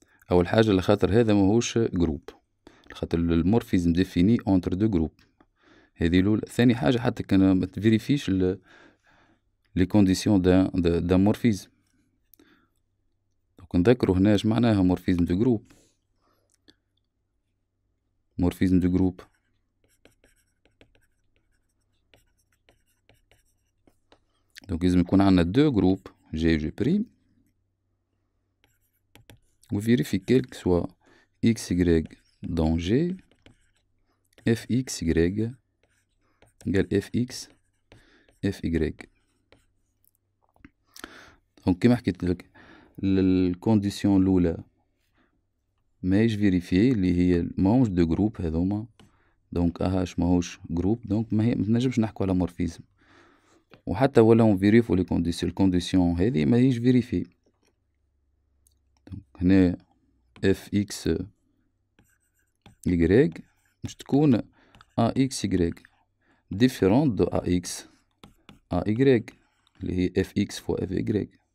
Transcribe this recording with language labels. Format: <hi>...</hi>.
<ar>أول حاجة لخاطر هذا ماهوش جروب. لخاطر المورفيزم ديفيني</ar> <fr>entre deux groupes.</fr> <ar>هذه الأولى. ثاني حاجة حتى كان ما تفيريفيش</ar> <fr>les conditions d'un morphisme. Donc</fr> <ar>نذكروا هنا اش معناها</ar> <fr>morphisme de groupe. Morphisme de groupe.</fr> <ar>Donc لازم يكون عندنا</ar> <fr>deux groupes G et G'. On vérifie quel que soit XY dans G, FXY égale FX, FY.</fr> <ar>Donc كما حكيت لك الكونديسيون الأولى ماهيش فيريفيي اللي هي ماهوش دو جروب هذوما. دونك AH ماهوش جروب، دونك منجمش نحكو على مورفيزم. وحتى ولا نفيريفو لي كونديسيون الكونديسيون هذه ماهيش فيريفي. هنا FX Y مش تكون AXY</ar> <fr>différente de AX AY</fr> <ar>اللي هي</ar> <fr>FX fois FY.</fr>